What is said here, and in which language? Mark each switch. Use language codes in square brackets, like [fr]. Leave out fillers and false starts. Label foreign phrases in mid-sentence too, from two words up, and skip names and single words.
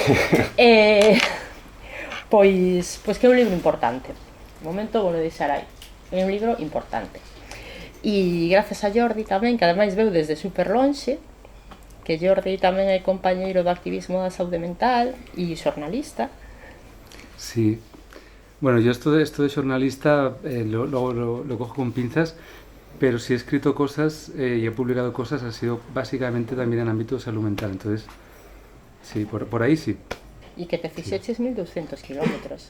[gl] Pois que é un libro importante. De momento vou deixar aí. É un libro importante. E gracias a Jordi tamén, que ademais veu desde super lonxe, que Jordi tamén é compañeiro do activismo da saúde mental e xornalista. [es] Sí. Bueno, yo esto de xornalista lo cojo con pinzas, pero si he escrito cosas y he publicado cosas ha sido básicamente también en ámbito de salud mental. Entonces, sí, por ahí sí. Y que te fixeches 1200 kilómetros.